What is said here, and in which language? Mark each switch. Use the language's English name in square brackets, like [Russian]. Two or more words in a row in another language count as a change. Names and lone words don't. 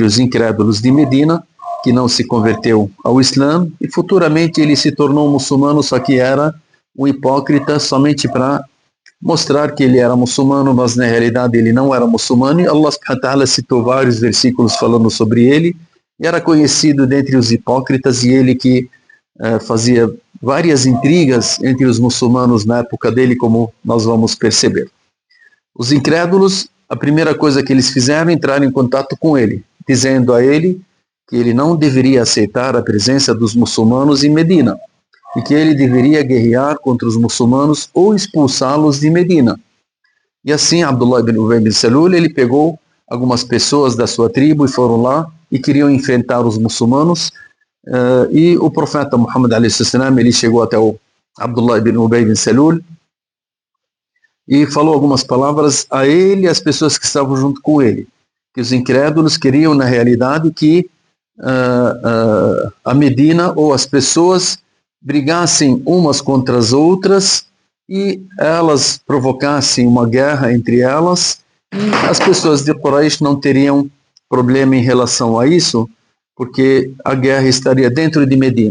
[Portuguese] os incrédulos de Medina, que não se converteu ao Islã, e futuramente ele se tornou muçulmano, só que era um hipócrita somente para mostrar que ele era muçulmano, mas na realidade ele não era muçulmano, e [Arabic] الله سبحانه وتعالى [Portuguese] citou vários versículos falando sobre ele, e era conhecido dentre os hipócritas, e ele que fazia várias intrigas entre os muçulmanos na época dele, como nós vamos perceber. Os incrédulos, a primeira coisa que eles fizeram, entraram em contato com ele, dizendo a ele que ele não deveria aceitar a presença dos muçulmanos em Medina, e que ele deveria guerrear contra os muçulmanos ou expulsá-los de Medina. E assim, Abdullah ibn Ubay ibn Salul, ele pegou algumas pessoas da sua tribo e foram lá e queriam enfrentar os muçulmanos. E o profeta Muhammad [Arabic] عليه السلام, [Portuguese] ele chegou até o Abdullah ibn Ubay ibn Salul e falou algumas palavras a ele e às pessoas que estavam junto com ele, que os incrédulos queriam na realidade que a Medina, ou as pessoas brigassem umas contra as outras e elas provocassem uma guerra entre elas, e as pessoas de Quraysh não teriam problema em relação a isso, porque a guerra estaria dentro de Medina.